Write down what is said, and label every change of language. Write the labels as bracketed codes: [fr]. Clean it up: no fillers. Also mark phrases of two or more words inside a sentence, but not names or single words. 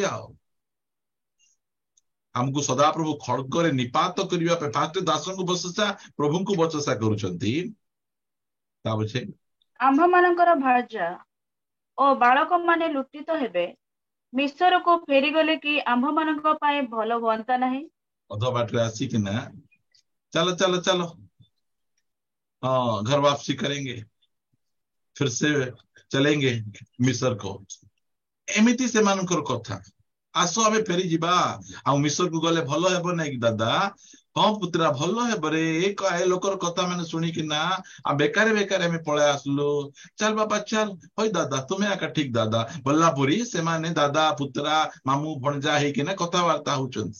[or] ଆଉ ଆମକୁ ସଦାପ୍ରଭୁ ଖଡ୍ଗରେ ନିପାତ କରିବା ପାଇଁ ଫାଷ୍ଟ ଦାସଙ୍କୁ ବଚସା, ପ୍ରଭୁଙ୍କୁ ବଚସା କରୁଛନ୍ତି। ତା ପଛେ ଆମ୍ଭମାନଙ୍କର ଭାର୍ଯ୍ୟା ଓ ବାଳକମାନେ ଲୁଟିତ ହେବେ, ମିଶରକୁ ଫେରିଗଲେ କି ଆମ୍ଭମାନଙ୍କ ପାଇଁ ଭଲ ହୁଅନ୍ତା ନାହିଁ? ଅଧ ବାଟରେ ଆସିକିନା ଚାଲ ଚାଲ ଚାଲ, [hi] घर वापसी करेंगे, फिर से चलेंगे मिस्र को। [or] ଏମିତି ସେମାନଙ୍କର କଥା। ଆସ ଆମେ ଫେରି ଯିବା, ଆଉ ମିଶରକୁ ଗଲେ ଭଲ ହେବ ନାଇଁ କି ଦାଦା? ହଁ ପୁତ୍ରା, ଭଲ ହେବରେ। ଏ ଲୋକର କଥା ମାନେ ଶୁଣିକିନା ଆଉ ବେକାରେ ବେକାରେ ଆମେ ପଳେଇ ଆସିଲୁ। ଚାଲ ବାପା ଚାଲ, ହଇ ଦାଦା ତୁମେ ଆକା ଠିକ ଦାଦା ବୋଲା ପରି ସେମାନେ ଦାଦା ପୁତ୍ରା ମାମୁଁ ଭଣଜା ହେଇକିନା କଥାବାର୍ତ୍ତା ହଉଛନ୍ତି।